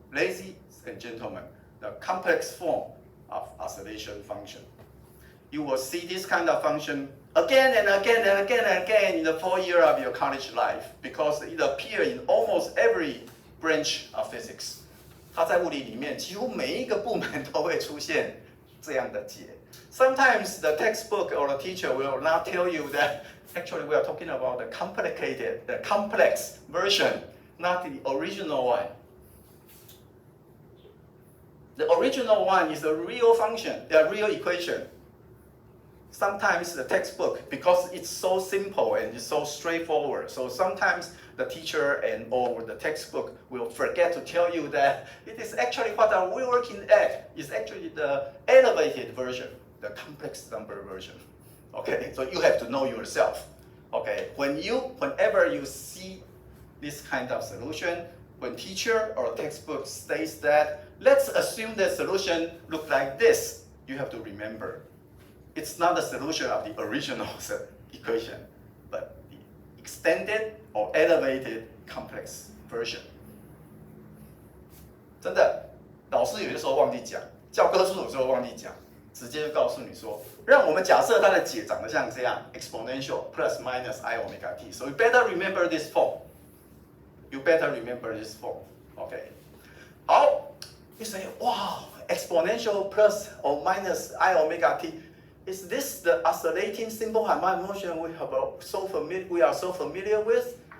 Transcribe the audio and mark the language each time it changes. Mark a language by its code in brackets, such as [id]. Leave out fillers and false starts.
[en] Ladies and gentlemen, the complex form of oscillation function. You will see this kind of function again and again and again and again in the 4 years of your college life because it appears in almost every branch of physics. [zh] 它在物理里面几乎每一个部门都会出现这样的解。 [en] Sometimes the textbook or the teacher will not tell you that actually we are talking about the complex version, not the original one. The original one is a real function, a real equation. Sometimes the textbook, because it's so simple and it's so straightforward, so sometimes the teacher or the textbook will forget to tell you that it is actually what we're working at is actually the elevated version, the complex number version. Okay, so you have to know yourself. Okay, whenever you see this kind of solution, when teacher or textbook states that, let's assume the solution look like this, you have to remember, it's not the solution of the original equation, but the extended or elevated complex version. [zh] 真的，老师有的时候忘记讲，教科书有时候忘记讲，直接就告诉你说，让我们假设它的解长得像这样 [en] exponential plus minus I omega t. So you better remember this form. You better remember this form. Okay. 好， you say, wow, exponential plus or minus I omega t. Is this the oscillating simple harmonic motion we are so familiar with?